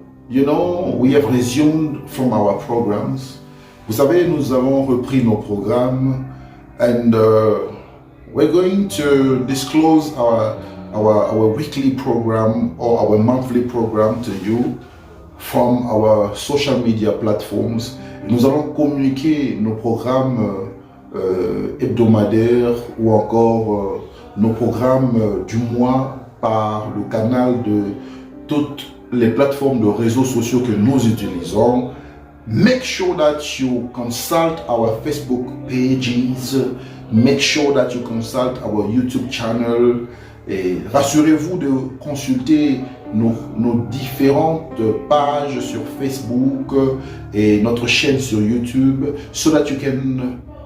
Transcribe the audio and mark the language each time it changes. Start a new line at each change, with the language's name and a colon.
English: You know, we have resumed from our programs.
French: Vous savez, nous avons repris nos programmes.
English: And we're going to disclose our weekly program or our monthly program to you from our social media platforms.
French: Nous allons communiquer nos programmes hebdomadaires ou encore nos programmes du mois par le canal de toutes les plateformes de réseaux sociaux que nous utilisons.
English: make sure that you consult our Facebook pages, make sure that you consult our YouTube channel,
French: et rassurez-vous de consulter nos différentes pages sur Facebook et notre chaîne sur YouTube,
English: so that you can